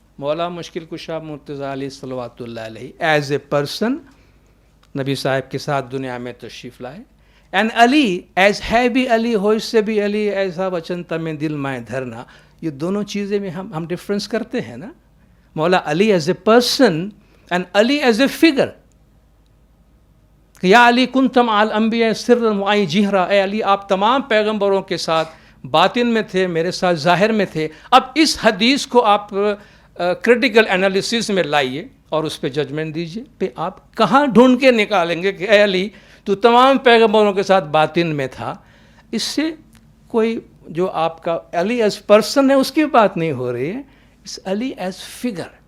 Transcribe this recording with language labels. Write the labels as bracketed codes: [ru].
[ur] مولا مشکل کشا مرتضیٰ علیہ صلوات اللہ علیہ [en] as a person [ur] نبی صاحب کے ساتھ دنیا میں تشریف لائے، اینڈ علی ایز ہے بھی علی ہو اس سے بھی علی ایسا وچن تمہیں دل میں دھرنا. یہ دونوں چیزیں میں ہم ڈفرینس کرتے ہیں نا. [en] مولا علی as a person and علی ایز اے فگر. [ar] یا علی کنتم علی الانبیاء سرا وعی جہرا. [ur] اے علی آپ تمام پیغمبروں کے ساتھ باطن میں تھے، میرے ساتھ ظاہر میں تھے. اب اس حدیث کو آپ کرٹیکل انالیسس میں لائیے اور اس پہ ججمنٹ دیجیے. پہ آپ کہاں ڈھونڈ کے نکالیں گے کہ اے علی تو تمام پیغمبروں کے ساتھ باطن میں تھا؟ اس سے کوئی جو آپ کا علی ایز پرسن ہے اس کی بات نہیں ہو رہی ہے، اس علی ایز فگر.